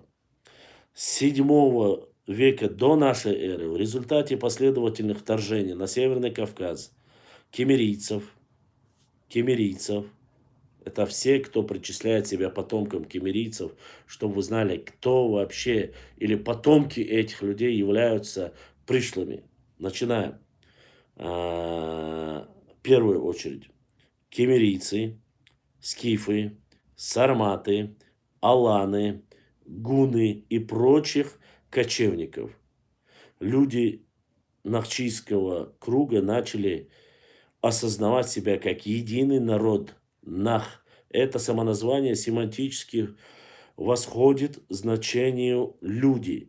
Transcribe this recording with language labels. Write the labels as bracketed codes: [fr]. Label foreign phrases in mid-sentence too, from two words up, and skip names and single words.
[ru] С 7 века до нашей эры в результате последовательных вторжений на Северный Кавказ кемерийцев, это все, кто причисляет себя потомкам кемерийцев, чтобы вы знали, кто вообще или потомки этих людей являются пришлыми. Начинаем. В первую очередь кемерийцы, скифы, сарматы, аланы, гуны и прочих кочевников. Люди нахчийского круга начали осознавать себя как единый народ. Нах. Это самоназвание семантически восходит значению «люди».